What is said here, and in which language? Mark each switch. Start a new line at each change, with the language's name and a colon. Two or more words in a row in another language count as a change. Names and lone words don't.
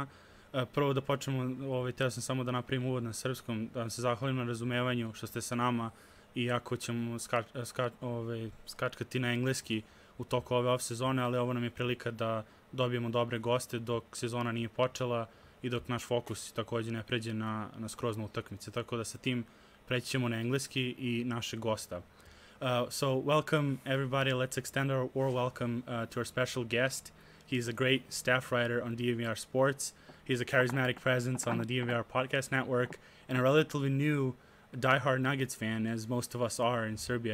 Serbian: Prvo da počnemo, teo sam samo da napravim uvod na srpskom, da vam se zahvalim na razumevanju što ste sa nama, iako ćemo skačkati na engleski u toku ove off sezone, ali ovo nam je prilika da dobijemo dobre goste dok sezona nije počela i dok naš fokus također ne pređe na skrozne utakmice, tako da sa tim preći ćemo na engleski i našeg gosta.
English: So welcome everybody. Let's extend our warm welcome to our special guest. He's a great staff writer on DNVR Sports. He's a charismatic presence on the DNVR podcast network and a relatively new diehard Nuggets fan, as most of us are in Serbia.